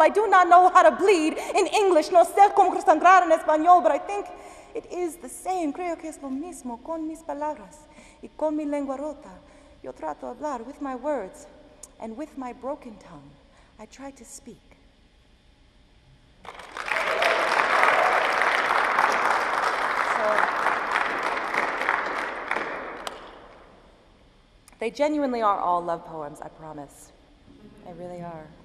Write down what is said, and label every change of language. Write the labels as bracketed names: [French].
[English] I do not know how to bleed in English. [Spanish] No sé cómo sangrar en español, [English] but I think it is the same. [Spanish] Creo que es lo mismo con mis palabras y con mi lengua rota. Yo trato de hablar [English] with my words, and with my broken tongue, I try to speak. So, they genuinely are all love poems, I promise. They really are.